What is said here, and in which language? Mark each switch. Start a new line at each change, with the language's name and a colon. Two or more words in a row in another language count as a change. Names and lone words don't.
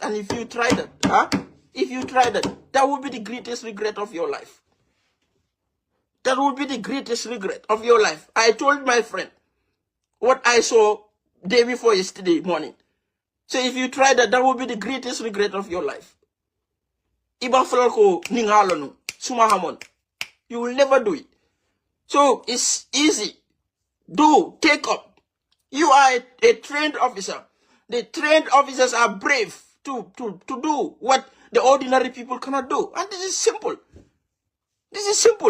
English: And if you try that, that will be the greatest regret of your life. That will be the greatest regret of your life. I told my friend what I saw day before yesterday morning. So if you try that, that will be the greatest regret of your life. Iba falko ningalonu sumahamon. You will never do it. So it's easy. Take up. You are a trained officer. The trained officers are brave to do what the ordinary people cannot do. And this is simple. This is simple.